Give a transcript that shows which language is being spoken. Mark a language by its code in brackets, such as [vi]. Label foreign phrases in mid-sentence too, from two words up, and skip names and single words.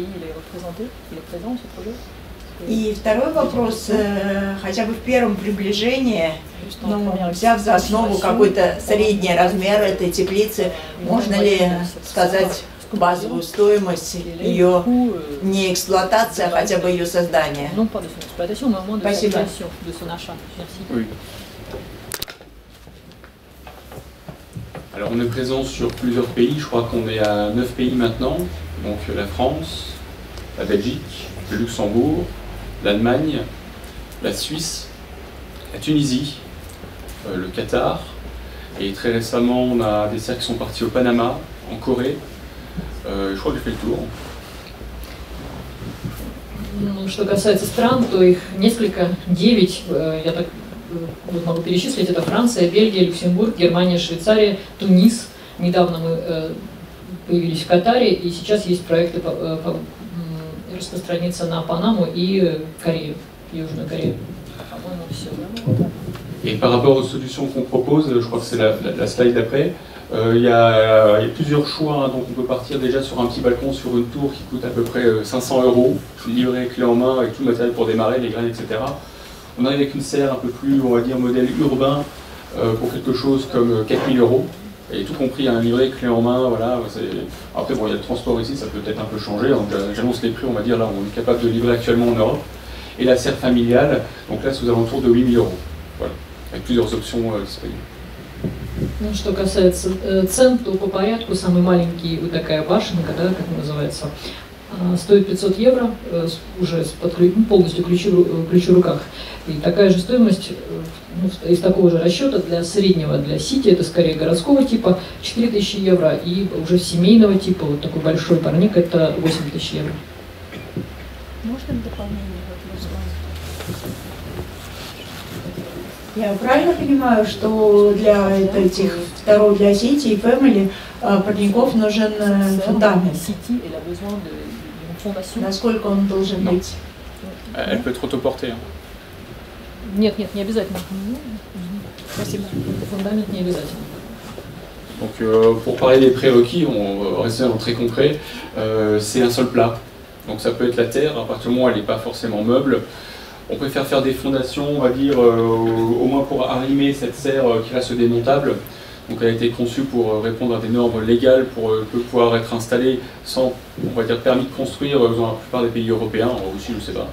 [ru] И второй вопрос, хотя бы в первом приближении, взяв за основу какой-то средний размер этой теплицы, можно ли сказать базовую стоимость ее не эксплуатации, а хотя бы ее создания? Спасибо. [fr] Oui. Alors on est présent sur plusieurs pays, je crois qu'on est à 9 pays maintenant, donc la France, la Belgique, le Luxembourg, l'Allemagne, la Suisse, la Tunisie, le Qatar, et très récemment on a des cercles qui sont partis au Panama, en Corée. Je crois que j'ai fait le tour. [ru] Что касается стран, то их несколько, 9, я так могу перечислить, это Франция, Бельгия, Люксембург, Германия, Швейцария, Тунис. Недавно мы появились в Катаре, и сейчас есть проекты распространиться на Панаму и Корею, Южную Корею. По-моему, все. [fr] Et par rapport aux solutions qu'on propose, je crois que c'est la slide d'après, il y a plusieurs choix, hein, donc on peut partir déjà sur un petit balcon sur une tour qui coûte à peu près 500 €, livré clé en main avec tout le matériel pour démarrer, les graines, etc. On arrive avec une serre un peu plus, on va dire, modèle urbain pour quelque chose comme 4 000 €, et tout compris un livret clé en main, voilà. Après bon, il y a le transport ici, ça peut peut-être un peu changer, donc j'annonce les prix, on va dire là on est capable de livrer actuellement en Europe. Et la serre familiale, donc là c'est aux alentours de 8 000 €, voilà, avec plusieurs options disponibles. [ru] Ну, что касается цен, то по порядку самый маленький вот такая башенка, да, как называется, стоит 500 €, уже полностью ключи в руках. И такая же стоимость из такого же расчета для среднего, для сити, это скорее городского типа, 4000 €, и уже семейного типа, вот такой большой парник, это 8000 €. Можно дополнение вопрос? Я правильно понимаю, что для этих второго, для City и Family парников нужен фундамент? Насколько он должен быть? [fr] Elle peut être autoportée. [ru] Нет, не обязательно. Спасибо. Фундамент не обязательно. [fr] Donc pour parler des prérequis, on va rester très concret, c'est un sol plat. Donc ça peut être la terre, à partir du moment où elle n'est pas forcément meuble. On préfère faire des fondations, on va dire, au moins pour arrimer cette serre qui reste démontable. Donc elle a été conçue pour répondre à des normes légales, pour pouvoir être installée sans, on va dire, permis de construire dans la plupart des pays européens, aussi je sais pas.